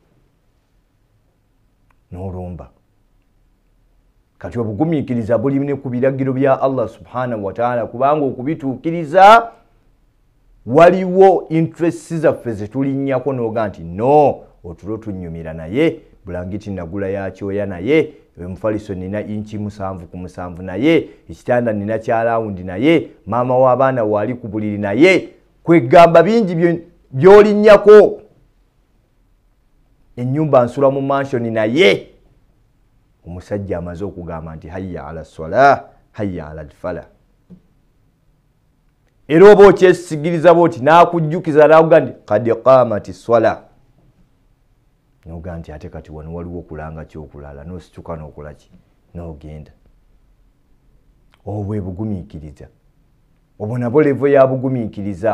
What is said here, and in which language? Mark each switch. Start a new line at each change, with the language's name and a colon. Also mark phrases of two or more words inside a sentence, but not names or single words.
Ganda: Kati obugumiikiriza buli ne ku biragiro bya Allah
Arabic: سبحانه وتعالى,
Ganda: kubanga okubituukiriza waliwo interest zaffe zetulinnyako n'oga nti no, otulo tunnyumira naye, bulangiti nagula ya kyoya naye, omufaliso nina inchi 7 ku 7 naye, ekitanda nina kya lawundi naye, maama w'abaana wali ku buliri naye, kwegamba bingi byolinnyako. Ennyumba nsula mu mansion naye. Omusajja amaze okugamba nti
Arabic: حي على الصلاة حي على الفلاح.
Ganda: Era oba okyesigiriza bwoti n'akujjukiza n'akuga nti
Arabic: قد قامت الصلاة,
Ganda: n'oga nti ate kati wano waliwo okulanga kyokulala, n'osituka n'okola ki n'ogenda. Obwe bugumiikiriza, obwo nabwo levo ya bugumiikiriza.